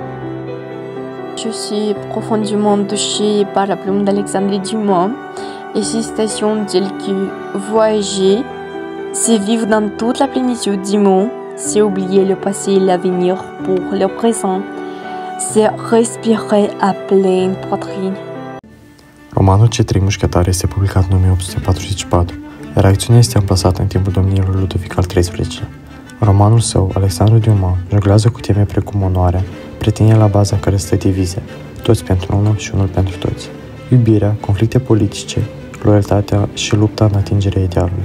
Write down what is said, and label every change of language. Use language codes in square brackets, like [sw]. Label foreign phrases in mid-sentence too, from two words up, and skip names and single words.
[fr] Je suis profondément touchée par la plume d'Alexandre Dumas et ses citations telles que voyager, c'est vivre dans toute la plénitude du monde, c'est oublier le passé et l'avenir pour le présent, c'est respirer à pleine poitrine. [ro] Romanul Cei Trei Mușchetari este publicat în 1844, iar acțiunea este amplasată în timpul domniei lui Ludovic al XIII-lea. În romanul său, Alexandre Dumas jonglează cu teme precum onoarea, prietenia la baza în care stă divizia, toți pentru unul și unul pentru toți, iubirea, conflicte politice, loialitatea și lupta în atingerea idealului.